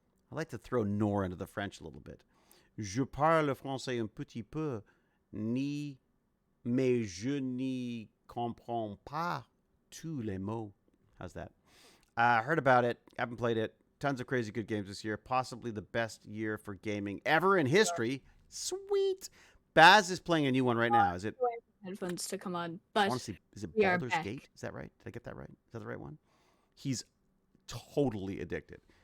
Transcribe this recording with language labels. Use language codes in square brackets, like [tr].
[en] I like to throw nor into the French a little bit. [fr] Je parle français un petit peu, mais je n'y comprends pas tous les mots. [en] How's that? Heard about it. Haven't played it. Tons of crazy good games this year. Possibly the best year for gaming ever in history. Sweet. Baz is playing a new one right now. Is it? Headphones to come on, but honestly, is it Baldur's Gate? Is that right? Did I get that right? Is that the right one? He's totally addicted.